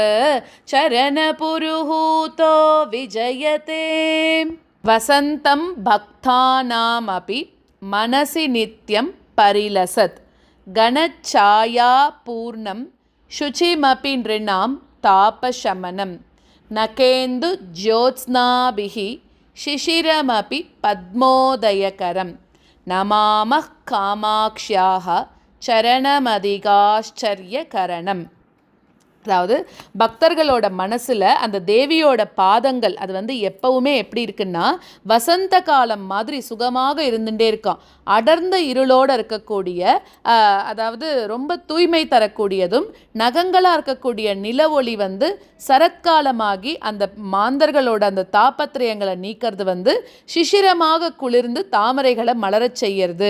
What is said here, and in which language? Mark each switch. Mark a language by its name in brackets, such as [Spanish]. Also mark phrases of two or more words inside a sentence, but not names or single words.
[Sanskrit] चरणपुरुहूतो विजयते वसन्तं भक्तानामपि मनसि नित्यं परिलसत् गणच्छायापूर्णं शुचिमपि नृणां तापशमनं नकेन्दु ज्योत्स्नाभिः शिशिरमपि पद्मोदयकरं नमामः कामाक्ष्याः चरणमधिकाश्चर्यकरणम्. [Tamil] அதாவது பக்தர்களோட மனசில் அந்த தேவியோட பாதங்கள் அது எப்பவுமே எப்படி இருக்குன்னா வசந்த காலம் மாதிரி சுகமாக இருந்துகிட்டே இருக்கான். அடர்ந்த இருளோடு இருக்கக்கூடிய அதாவது ரொம்ப தூய்மை தரக்கூடியதும் நகங்களாக இருக்கக்கூடிய நில ஒளி சரத்காலமாகி அந்த மாந்தர்களோட அந்த தாபத்திரயங்களை நீக்கிறது சிசிரமாக குளிர்ந்து தாமரைகளை மலரச் செய்யறது.